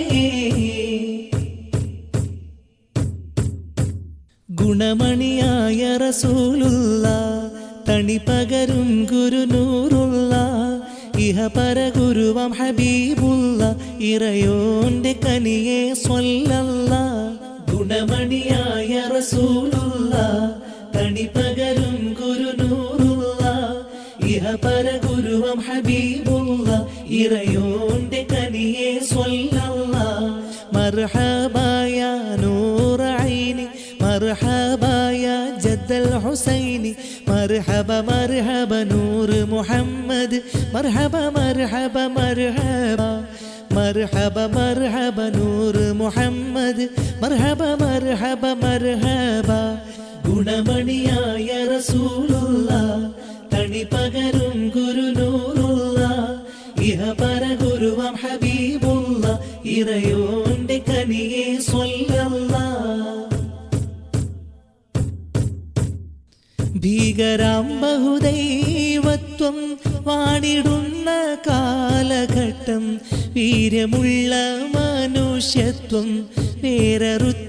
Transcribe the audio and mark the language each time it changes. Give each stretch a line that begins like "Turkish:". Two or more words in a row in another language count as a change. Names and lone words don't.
Malayalam: ഗുണമണിയായ റസൂലുള്ള തണി പകരും ഗുരുനൂറുള്ള ഇഹ പരഗുരുവം ഹബീബുള്ള ഇറയോന്റെ കനിയെ സ്വല്ലല്ല ഗുണമണിയായ റസൂലുള്ള തണി പകരും ഗുരുനൂറുള്ള ഇഹ പരഗുരുവം ഹബീബുള്ള ഇറയോന്റെ കനിയെ സ്വല്ലല്ല മർഹബായ
Arabic: നൂറൈനി مرحبا يا جد الحسين مرحبا مرحبا نور محمد مرحبا مرحبا مرحبا مرحبا مرحبا نور محمد مرحبا مرحبا مرحبا
Malayalam: ഗുണമണിയായ റസൂലുള്ള തണി പകരും ഗുരുനൂറുള്ള ഇഹ പരഗുരുവം ഹബീബുള്ള ഇറയോന്റെ കനിയെ സ്വല്ലല്ലാഹ് ഭീകരാം ബഹുദൈവത്വം വാണിടുന്ന കാലഘട്ടം വീര്യമുള്ള മനുഷ്യത്വം വേററുത്ത